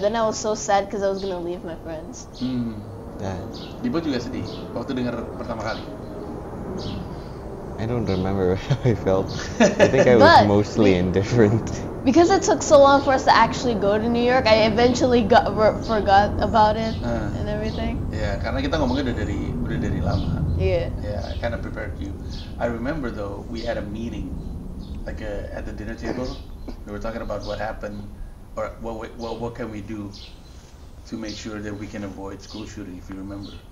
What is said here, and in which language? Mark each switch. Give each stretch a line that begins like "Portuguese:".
English: Then I was so sad because I was gonna leave my friends.
Indonesian: Dipo juga sedih waktu dengar pertama kali.
English: I don't remember how I felt. I think I was mostly indifferent. Because it took so long for us to actually go to New York, I eventually forgot about it and everything.
Indonesian: Ya, karena kita ngomongnya udah dari lama.
English: Yeah. Yeah, I kind of prepared you. I remember though, we had a meeting, like at the dinner table. We were talking about what happened, or what can we do to make sure that we can avoid school shooting, if you remember.